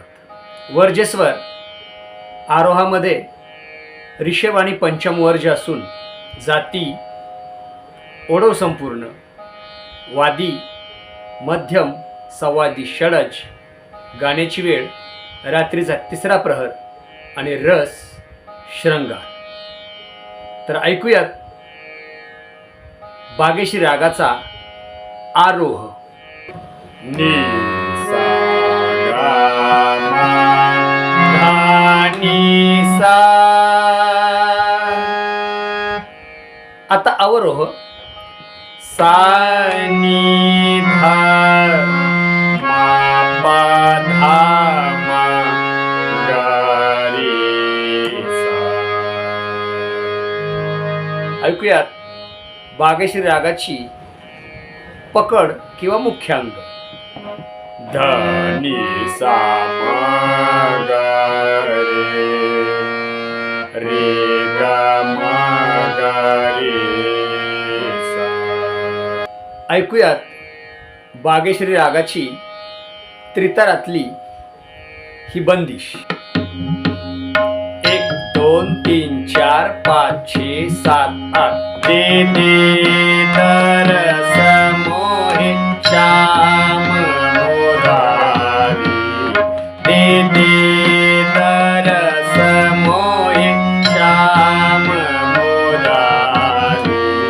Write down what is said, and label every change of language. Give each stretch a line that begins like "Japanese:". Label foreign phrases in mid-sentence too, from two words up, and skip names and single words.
Marathi: वर्ज्य स्वर आरोहामध्ये ऋषभ आणि पंचम वर्ज्य असून जाती ओढव संपूर्ण, वादी मध्यम, संवादी षडज. गाण्याची वेळ रात्रीचा 3रा प्रहर आणि रस शृंगार. तर ऐकूयात बागेश्री रागाचा आरोह. नी सा गा मा धा नी सा. आता अवरोह. सा नी धा मा पा धा मा गा रे सा. ऐकूयात बागेश्री रागाची पकड किंवा मुख्य अंग. ध नी सा मा गा रे गा मा गा रे सा. ऐकूयात बागेश्री रागाची त्रितारातली ही बंदिश. 1 2 3 4 5 6 7 8.
Hindi: दे दे तर समोहे श्याम मोरारी. दे दे तर समोहे श्याम मोरारी.